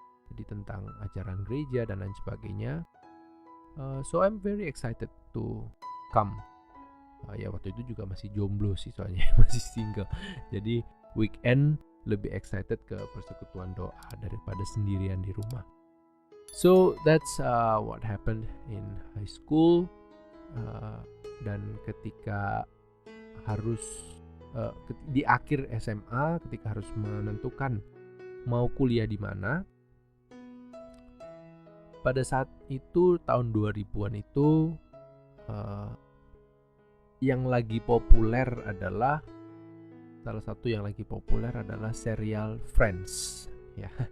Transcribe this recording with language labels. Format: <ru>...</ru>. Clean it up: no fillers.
<id>Jadi tentang ajaran gereja dan lain sebagainya.</id> <en>So I'm very excited to come.</en> <id>Ya waktu itu juga masih jomblo sih soalnya, masih single. Jadi weekend lebih excited ke persekutuan doa daripada sendirian di rumah.</id> <en>So that's what happened in high school.</en> <id>Dan ketika harus di akhir SMA, ketika harus menentukan mau kuliah di mana, pada saat itu tahun 2000-an itu yang lagi populer adalah salah satu yang lagi populer adalah serial Friends ya.</id>